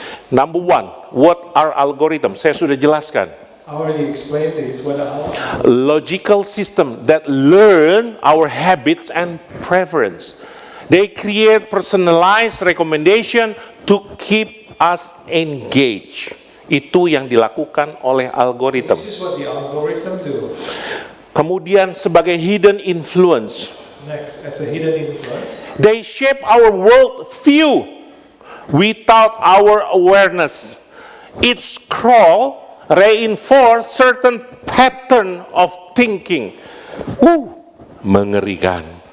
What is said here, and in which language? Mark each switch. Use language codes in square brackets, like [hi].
[en] Number one, what are algorithms? [id] Saya sudah jelaskan. [en] I already explained this. Logical system that learn our habits and preference. They create personalized recommendation to keep us engaged. [id] Itu yang dilakukan oleh algoritma. [en] This is what the algorithm do. [id] Kemudian sebagai hidden influence, [en] Next, as a hidden influence, they shape our world view without our awareness. Each scroll reinforce certain pattern of thinking. [id] Mengerikan.